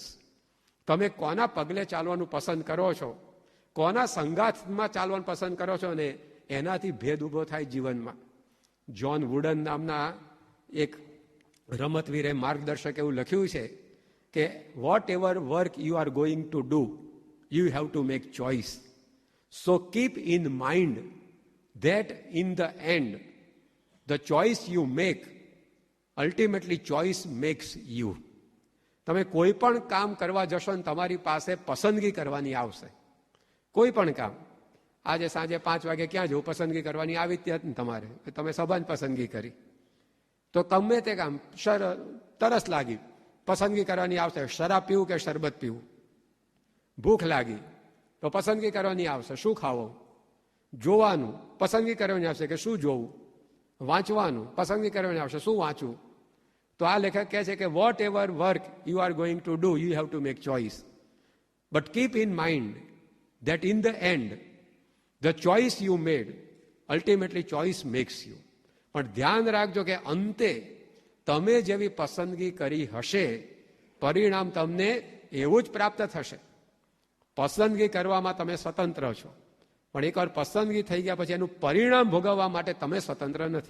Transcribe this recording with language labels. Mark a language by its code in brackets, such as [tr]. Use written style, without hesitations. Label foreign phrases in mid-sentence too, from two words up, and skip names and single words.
[gu] તમે કોના પગલે ચાલવાનું પસંદ કરો છો, કોના સંગાથમાં ચાલવાનું પસંદ કરો છો ને એનાથી ભેદ ઉભો થાય જીવનમાં. જ્હોન વુડન નામના એક રમતવીરે માર્ગદર્શક એવું લખ્યું છે કે [en] whatever work you are going to do, you have to make choice. So keep in mind that in the end, the choice you make, ultimately choice makes you. [gu] તમે કોઈ પણ કામ કરવા જશો ને તમારી પાસે પસંદગી કરવાની આવશે. કોઈ પણ કામ. આજે સાંજે 5 વાગે ક્યાં જવું, પસંદગી કરવાની આવી જ ને તમારે, તમે સભાની પસંદગી કરી. તો ગમે તે કામ, તરસ લાગી, પસંદગી કરવાની આવશે, શરાબ પીવું કે શરબત પીવું. ભૂખ લાગી તો પસંદગી કરવાની આવશે, શું ખાવો. જોવાનું, પસંદગી કરવાની આવશે કે શું જોવું. વાંચવાનું, પસંદગી કરવાની આવશે શું વાંચવું. તો આ લેખક કહે છે કે [en] whatever work you are going to do, you have to make choice. But keep in mind that in the end, the choice you made, ultimately choice makes you. [gu] પણ ધ્યાન રાખજો કે અંતે તમે જેવી પસંદગી કરી હશે, પરિણામ તમને એવું જ પ્રાપ્ત થશે. પસંદગી કરવામાં તમે સ્વતંત્ર છો, પણ એકવાર પસંદગી થઈ ગયા પછી એનું પરિણામ ભોગવવા માટે તમે સ્વતંત્ર નથી.